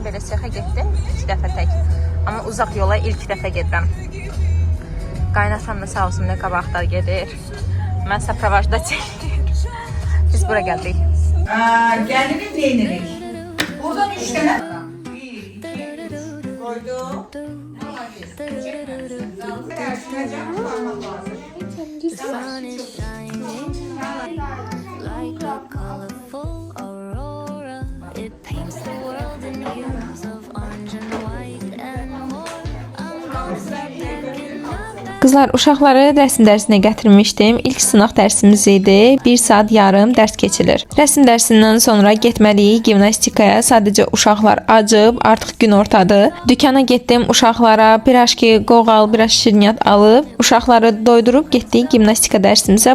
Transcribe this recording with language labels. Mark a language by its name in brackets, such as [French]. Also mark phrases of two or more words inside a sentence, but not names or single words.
[Azerbaijani] Belə sexə getdim, 2 dəfə tək. Amma uzaq yola ilk dəfə gedirəm. Qaynatam da sağ olsun da qabaqda gedir. Mən səpravajda çəkir. Biz bura gəldik. Gəlirik, neyinirik? Buradan 3 dənə. 1, 2, 3. Koydum. [English] Like a colorful aurora, it paints the world in hues of orange and white and more. I'm gonna start packing up. [Azerbaijani] Qızlar, uşaqları rəsm dərsinə gətirmişdim. İlk sınaq dərsimiz idi. 1 saat yarım dərs keçilir. Rəsm dərsindən sonra getməliyik gimnastikaya. Sadəcə uşaqlar acıb, artıq gün ortadır. Dükana getdim, uşaqlara piraşki, qoğal, biraz şirniyyat alıb, uşaqları doydurub getdik gimnastika dərsimizə.